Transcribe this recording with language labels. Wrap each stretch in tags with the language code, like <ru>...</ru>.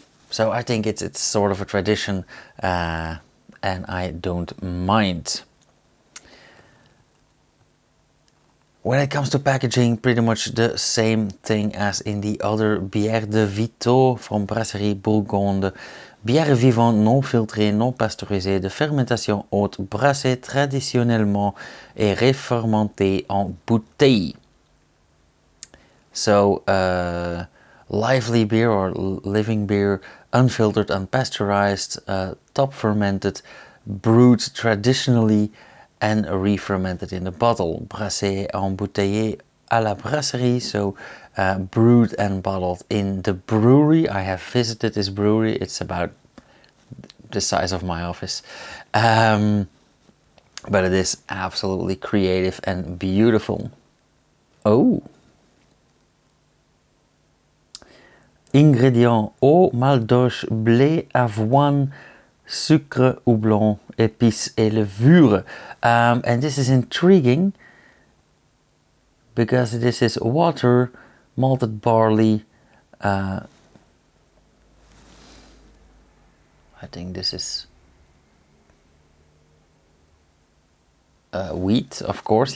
<en>So I think it's sort of a tradition, and I don't mind. When it comes to packaging, pretty much the same thing as in the other Bière de Vitteaux from Brasserie Burgonde.</en> <fr>Bière vivante non filtrée, non pasteurisée, de fermentation haute, brassée traditionnellement et réfermentée en bouteille.</fr> <en>So, lively beer or living beer, unfiltered, unpasteurized, top fermented, brewed traditionally and re-fermented in the bottle.</en> <fr>Brassé embouteillé à la brasserie,</fr> <en>so brewed and bottled in the brewery. I have visited this brewery. It's about the size of my office. But it is absolutely creative and beautiful. Oh!</en> <fr>Ingrédients: eau, maldoche, blé, avoine, sucre, houblon, épices et levure.</fr> <en>And this is intriguing because this is water, malted barley. I think this is wheat, of course.</en>